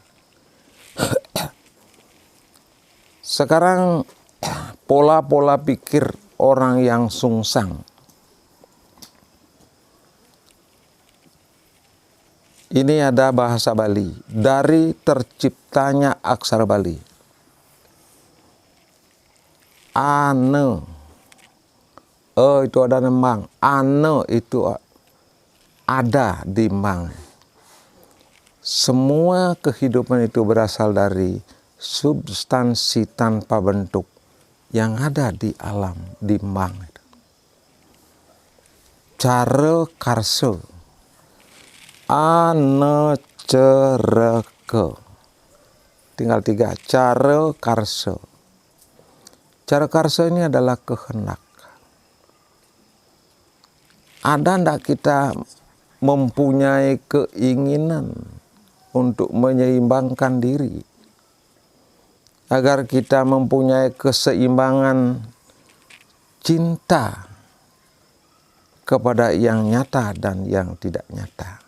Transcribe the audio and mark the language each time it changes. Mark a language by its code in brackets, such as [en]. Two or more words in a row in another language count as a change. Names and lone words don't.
[id] Sekarang pola-pola pikir orang yang sungsang. Ini ada bahasa Bali, dari terciptanya aksara Bali. Ane, itu ada nembang, ane itu ada di mang. Semua kehidupan itu berasal dari substansi tanpa bentuk yang ada di alam, di mang. Cara karsa, ane cereke. Tinggal 3, cara karsa. Cara karsa ini adalah kehendak. Ada ndak kita mempunyai keinginan untuk menyeimbangkan diri, agar kita mempunyai keseimbangan cinta kepada yang nyata dan yang tidak nyata.